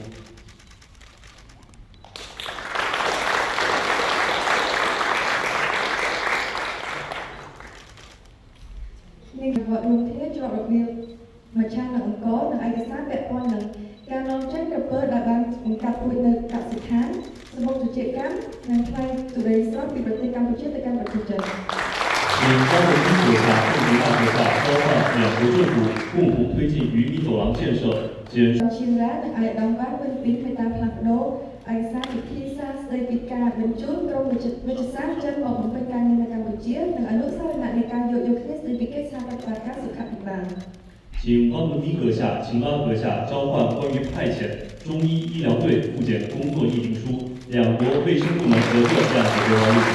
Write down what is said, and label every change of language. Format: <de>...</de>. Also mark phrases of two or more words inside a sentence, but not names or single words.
<km>មជ្ឈមណ្ឌលអង្គរនិងឯកសារពាក់ព័ន្ធនឹងការនាំចេញក្រពើដែលបានបង្កាត់ពូជនៅកសិដ្ឋានសម្បុកជកម្មនិងថ្លៃទុរេស្រស់ពីប្រទេសកម្ពុជាទៅកាន់ប្រទេសចិន</km> <zh>请张文斌阁下、郑迪大阁下交换两国政府共同推进鱼米走廊建设兼</zh> <km>ឈៀងរ៉ានិងឯកឧត្តមបានវិនិច្ឆ័យមេត្តាផ្លាស់ប្ដូរឯកសារវិធីសាស្ត្រស្តីពីការបញ្ជូនក្រុមវិទ្យាសាស្ត្រចិនមកបំពេញការងារនៅកម្ពុជានិងអនុសារណៈនៃការយោគយល់គ្នាស្តីពីកិច្ចសហប្រតិបត្តិការសុខាភិបាល</km> <zh>请汪文斌阁下、秦拉阁下交换关于派遣中医医疗队复检工作议定书，两国卫生部门合作谅解备忘录。</zh>